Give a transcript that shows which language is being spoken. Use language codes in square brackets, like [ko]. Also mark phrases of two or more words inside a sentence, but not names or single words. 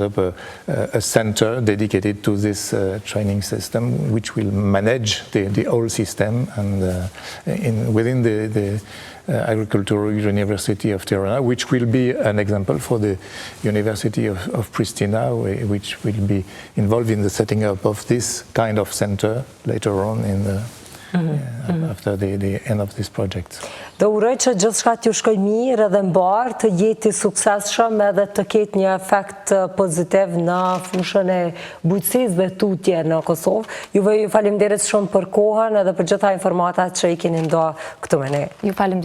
[en] up a center dedicated to this training system, which will manage the whole system and within the Agricultural University of Tirana, which will be an example for the University of Pristina, which will be involved in the setting up of this kind of center later on after the end of this project. [sq] Dhe uroj që gjithçka t'ju shkoj mirë edhe mbar, të jeti suksesshëm edhe të ketë një efekt pozitiv në fushën e bujqësisë dhe tutje në Kosovë. Juve ju faleminderit shumë për kohën edhe për gjitha informatat që i keni nda këtu me ne.